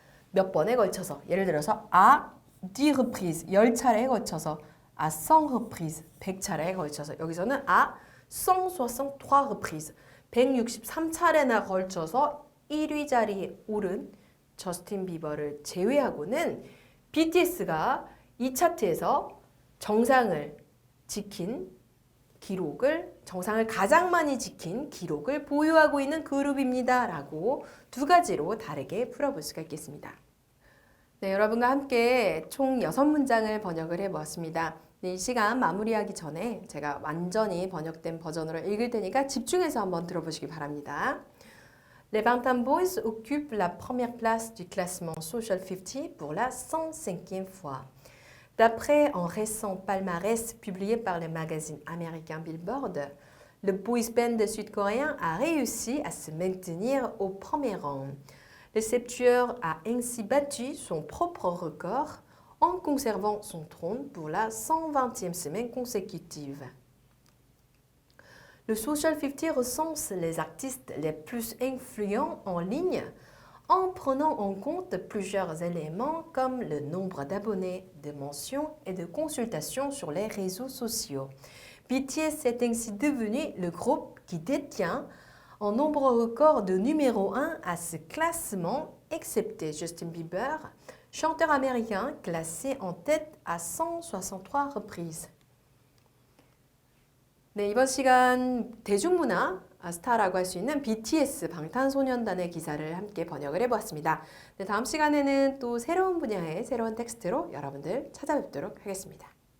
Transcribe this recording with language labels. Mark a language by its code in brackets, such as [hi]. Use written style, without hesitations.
[ko] 몇 번에 걸쳐서 예를 들어서 아 10 reprises 10차례에 걸쳐서 아 100 reprises 100차례에 걸쳐서 여기서는 아 163 reprises 163차례나 걸쳐서 1위 자리에 오른 저스틴 비버를 제외하고는 BTS가 이 차트에서 정상을 지킨 기록을 정상을 가장 많이 지킨 기록을 보유하고 있는 그룹입니다. 라고 두 가지로 다르게 풀어볼 수가 있겠습니다. 네, 여러분과 함께 총 6문장을 번역을 해보았습니다. 네, 이 시간 마무리하기 전에 제가 완전히 번역된 버전으로 읽을 테니까 집중해서 한번 들어보시기 바랍니다. [fr] Les Bangtan Boys occupent la première place du classement Social 50 pour la 105e fois. D'après un récent palmarès publié par le magazine américain Billboard, le boys band sud-coréen a réussi à se maintenir au premier rang. Le septueur a ainsi battu son propre record en conservant son trône pour la 120e semaine consécutive. Le Social 50 recense les artistes les plus influents en ligne en prenant en compte plusieurs éléments comme le nombre d'abonnés, de mentions et de consultations sur les réseaux sociaux. BTS est ainsi devenu le groupe qui détient un nombre record de numéro 1 à ce classement, excepté Justin Bieber, chanteur américain classé en tête à 163 reprises. [ko] 네, 이번 시간 대중문화 스타라고 할 수 있는 BTS 방탄소년단의 기사를 함께 번역을 해보았습니다. 네, 다음 시간에는 또 새로운 분야의 새로운 텍스트로 여러분들 찾아뵙도록 하겠습니다.